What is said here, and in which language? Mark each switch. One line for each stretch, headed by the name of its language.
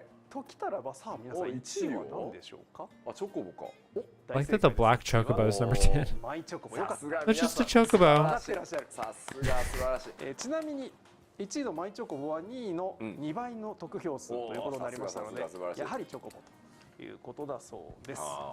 Japanese: ときたらばさあ皆さん1位は何でしょうか？あ、チョコボか。
English: I like that the black chocobo is number 10.
Japanese: マイチョコボよかった。
English: That's just a chocobo.
Japanese: さすが素晴らしい。ちなみに1位のマイチョコボは2位の2倍の得票数ということになりましたので、やはりチョコボということだそうです。